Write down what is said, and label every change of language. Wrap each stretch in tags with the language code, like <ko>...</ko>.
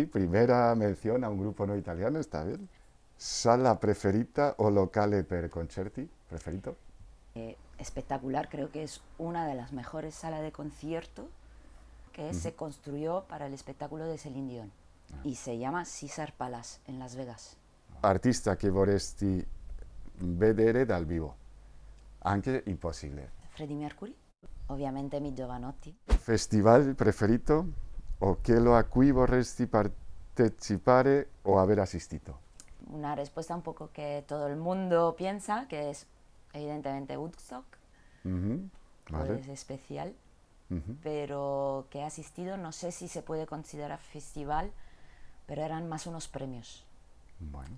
<es>Y primera mención a un grupo no italiano, está bien.</es> <it>¿Sala preferita o locale per concerti? ¿Preferito?</it> <es>Espectacular, creo que es una de las mejores salas de concierto que se construyó para el espectáculo de Celine Dion. Y se llama Caesar Palace en Las Vegas.</es> <it>Artista che vorresti vedere dal vivo? Anche impossibile. Freddie Mercury.</it> <es>Obviamente mi Giovanotti.</es> <it>Festival preferito o quello a cui vorresti partecipare o aver assistito?</it> <es>Una respuesta un poco que todo el mundo piensa, que es evidentemente Woodstock, Ujú, vale. pues especial, Ujú, pero que he asistido, no sé si se puede considerar festival, pero eran más unos premios. bueno,</es>